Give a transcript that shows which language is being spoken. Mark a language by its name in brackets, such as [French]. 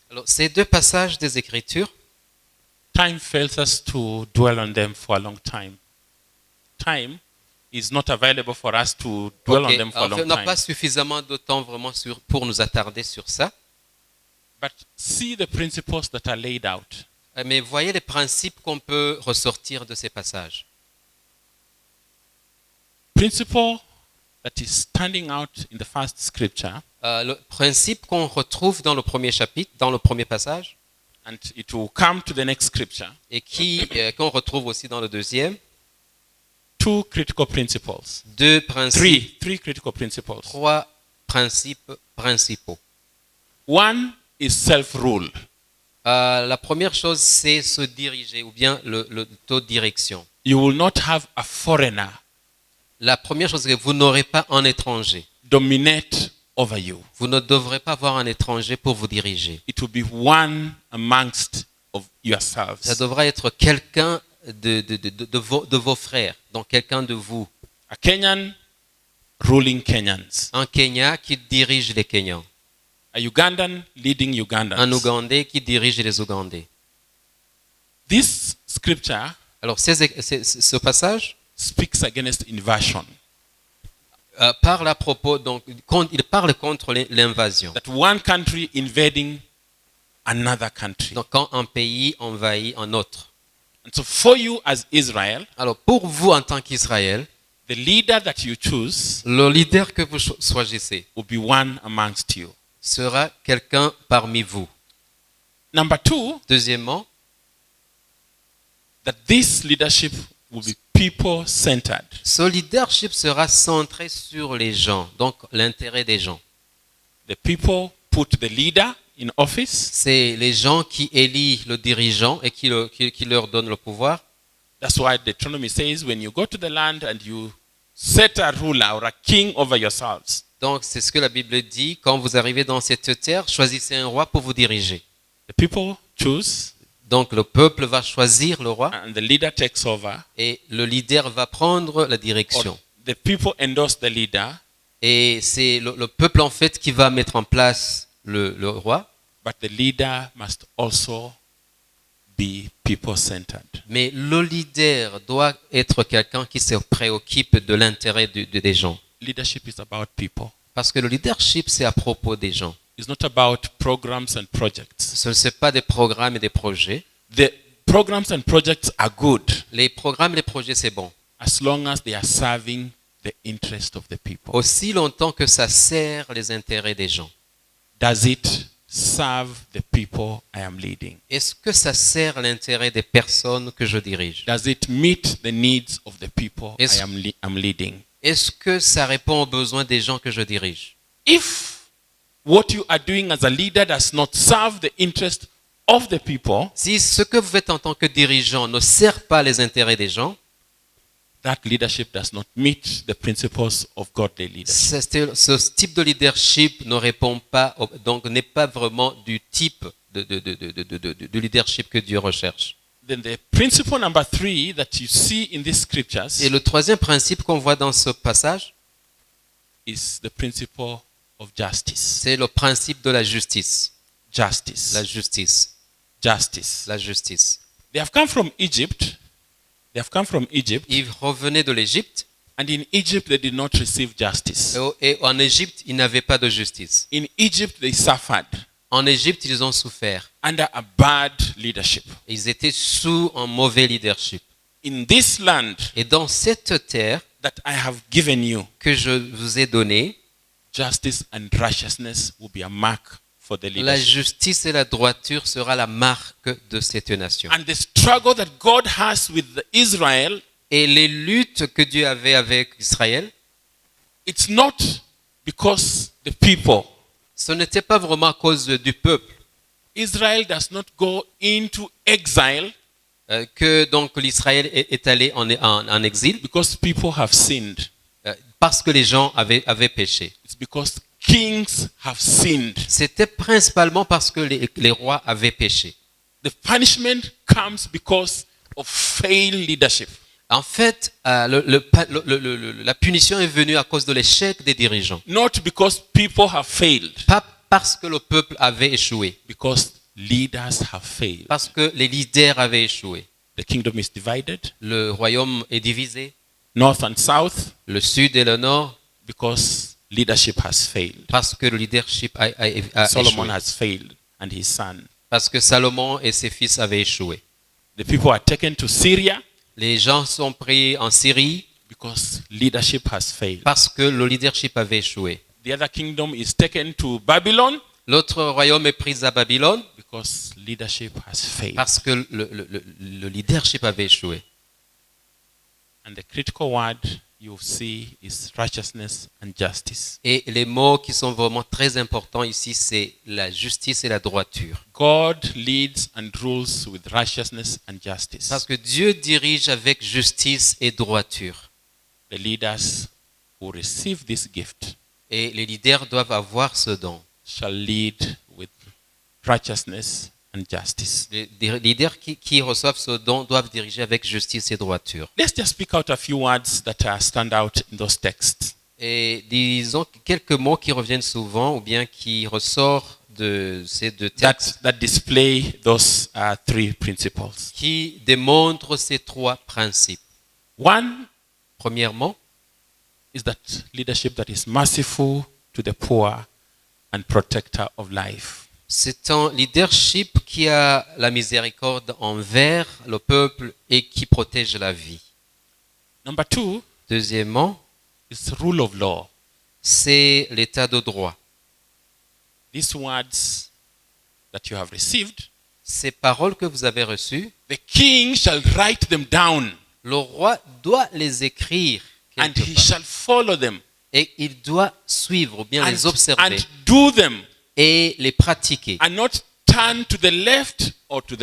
[French] alors, ces deux passages des Écritures, [English] time fails us to dwell on them for a long time. Time is not available for us to dwell on them for a [French] En fait, [English] long [French] on n'a [English] time. [French] pas suffisamment de temps vraiment pour nous attarder sur ça. [English] But see the principles that are laid out. [French] Mais voyez les principes qu'on peut ressortir de ces passages. [English] Principle that is standing out in the first scripture, [French] Le principe qu'on retrouve dans le premier chapitre, dans le premier passage, [English] and it will come to the next scripture. [French] Et qu'on retrouve aussi dans le deuxième. [English] Two critical principles. [French] Deux principes. [English] Three critical principles. [French] Trois principes principaux. [English] One is self-rule. [French] La première chose, c'est se diriger, ou bien le taux de direction. [English] You will not have a foreigner [French] La première chose, c'est que vous n'aurez pas un étranger. [English] dominate over you. [French] Vous ne devrez pas avoir un étranger pour vous diriger. [English] It will be one amongst of yourselves. [French] Ça devra être quelqu'un de vos frères, donc quelqu'un de vous. [English] A Kenyan ruling Kenyans. [French] Un Kenya qui dirige les Kenyans. [English] A Ugandan leading Ugandans. [French] Un Ougandais qui dirige les Ougandais. [English] This scripture [French] Alors ce passage [English] speaks against invasion. [French] Parle à propos, donc il parle contre l'invasion. [English] That one country invading another country. [French] Donc quand un pays envahit un autre. [English] And so for you as Israel, [French] alors pour vous en tant qu'Israël, [English] the leader that you choose, [French] le leader que vous choisissez, [English] will be one amongst you. [French] Sera quelqu'un parmi vous. [English] Number two, [French] deuxièmement, [English] that this leadership will be people-centered. [French] Ce leadership sera centré sur les gens, donc l'intérêt des gens. [English] The people put the leader in office. [French] C'est les gens qui élisent le dirigeant et qui leur donnent le pouvoir. [English] That's why Deuteronomy says, when you go to the land and you set a ruler or a king over yourselves. [French] Donc c'est ce que la Bible dit, quand vous arrivez dans cette terre, choisissez un roi pour vous diriger. [English] The people choose. [French] Donc le peuple va choisir le roi. [English] And the leader takes over. [French] Et le leader va prendre la direction. [English] Or the people endorse the leader. [French] Et c'est le peuple en fait qui va mettre en place le roi. [English] But the leader must also be people-centered. [French] Mais le leader doit être quelqu'un qui se préoccupe de l'intérêt des gens. [English] Leadership is about people. [French] Parce que le leadership, c'est à propos des gens. [English] It's not about programs and projects. [French] Ce n'est pas des programmes et des projets. [English] The programs and projects are good. [French] Les programmes et les projets, c'est bon. [English] As long as they are serving the interest of the people. [French] Aussi longtemps que ça sert les intérêts des gens. [English] Does it serve the people I am leading? [French] Est-ce que ça sert l'intérêt des personnes que je dirige? [English] Does it meet the needs of the people I am leading? [French] Est-ce que ça répond aux besoins des gens que je dirige? [English] If what you are doing as a leader does not serve the interest of the people, [French] si ce que vous faites en tant que dirigeant ne sert pas les intérêts des gens, [English] that leadership does not meet the principles of godly leadership. [French] Ce type de leadership ne répond pas, donc n'est pas vraiment du type de leadership que Dieu recherche. [English] Then the principle number 3 that you see in these scriptures [French] Et le troisième principe qu'on voit dans ce passage [English] is the principle of justice. [French] C'est le principe de la justice. [English] Justice. [French] La justice. [English] Justice. [French] La justice. [English] They have come from Egypt. They have come from Egypt. [French] Ils revenaient de l'Égypte. [English] And in Egypt they did not receive justice. [French] Et en Égypte, ils n'avaient pas de justice. [English] In Egypt they suffered. [French] En Égypte, ils ont souffert. [English] Under a bad leadership. [French] Ils étaient sous un mauvais leadership. [English] In this land, [French] et dans cette terre [English] that I have given you, [French] que je vous ai donnée, [English] justice and righteousness will be a mark for the leadership. [French] La justice et la droiture sera la marque de cette nation. [English] And the struggle that God has with Israel, [French] et les luttes que Dieu avait avec Israël, [English] it's not because the people. [French] Ce n'était pas vraiment à cause du peuple. [English] Israel does not go into exile. [French] Que donc l'Israël est allé en exil. [English] Because people have sinned. [French] Parce que les gens avaient péché. [English] It's because kings have sinned. [French] C'était principalement parce que les rois avaient péché. [English] The punishment comes because of failed leadership. [French] En fait, la punition est venue à cause de l'échec des dirigeants. [English] Not because people have failed. [French] Pas parce que le peuple avait échoué. [English] Because leaders have failed. [French] Parce que les leaders avaient échoué. [English] The kingdom is divided, [French] Le royaume est divisé, [English] north and south, [French] le sud et le nord, [English] because leadership has failed. [French] parce que le leadership a [English] Solomon [French] échoué. [English] has failed and his son. [French] Parce que Salomon et ses fils avaient échoué. [English] The people are taken to Syria [French] Les gens sont pris en Syrie [English] because leadership has failed. [French] parce que le leadership avait échoué. [English] The other kingdom is taken to Babylon [French] L'autre royaume est pris à Babylone [English] because leadership has failed. [French] parce que le leadership avait échoué. [English] And the critical word you see is righteousness and justice. [French] Et les mots qui sont vraiment très importants ici, c'est la justice et la droiture. [English] God leads and rules with righteousness and justice. [French] Parce que Dieu dirige avec justice et droiture. [English] The leaders who receive this gift [French] Et les leaders doivent avoir ce don. [English] shall lead with righteousness and justice. [French] Les leaders qui reçoivent ce don doivent diriger avec justice et droiture. [English] Let's just pick out a few words that stand out in those texts. [French] Et disons quelques mots qui reviennent souvent ou bien qui ressortent de ces deux textes [English] That display those three principles. [French] qui démontrent ces trois principes. [English] One [French] Premièrement, [English] is that leadership that is merciful to the poor and protector of life. [French] c'est un leadership qui a la miséricorde envers le peuple et qui protège la vie. [English] Number two [French] Deuxièmement, [English] is rule of law. [French] c'est l'état de droit. [English] These words that you have received, [French] Ces paroles que vous avez reçues, [English] the king shall write them down [French] le roi doit les écrire [English] and [French] quelque [English] he [French] part. [English] shall follow them [French] Et il doit suivre ou bien les [English] and [French] observer [English] do them [French] et les pratiquer. [English] and not turn to the left or to the